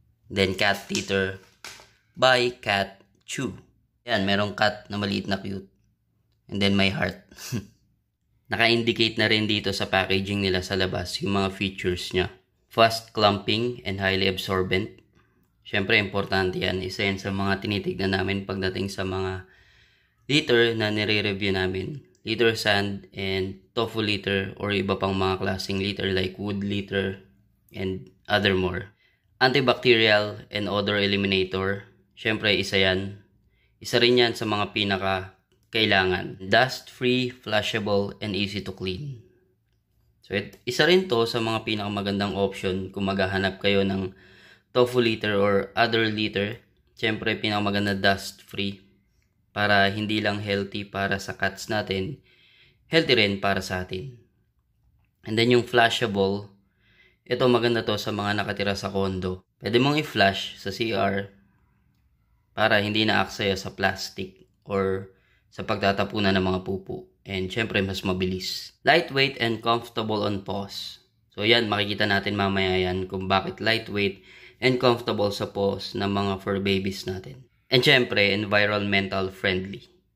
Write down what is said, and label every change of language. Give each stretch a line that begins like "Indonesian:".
English: Then, cat litter by Cat Chew.
Filipino: Ayan, merong cat na maliit na cute.
English: And then
Filipino: may heart. Naka-indicate na rin dito sa packaging nila sa labas yung mga features niya.
English: Fast clumping and highly absorbent.
Filipino: Siyempre, importante yan. Isa yan sa mga tinitignan namin pagdating sa mga litter na nire-review namin.
English: Litter sand and tofu litter or
Filipino: iba pang mga klaseng
English: litter like wood litter and other more. Antibacterial and odor eliminator.
Filipino: Siyempre, isa yan. Isa rin yan sa mga kailangan.
English: Dust-free, flushable, and easy to clean.
Filipino: So, isa rin to sa mga pinakamagandang option kung maghahanap kayo ng tofu litter or other litter. Siyempre, pinakamaganda dust-free para hindi lang healthy para sa cats natin, healthy rin para sa atin. And then yung flushable, ito maganda to sa mga nakatira sa condo. Pwede mong i-flush sa CR para hindi na aksaya sa plastic or sa pagtatapunan ng mga pupu. And syempre, mas mabilis.
English: Lightweight and comfortable on paws.
Filipino: So yan, makikita natin mamaya yan kung bakit lightweight and comfortable sa paws ng mga fur babies natin.
English: And syempre, environmental friendly.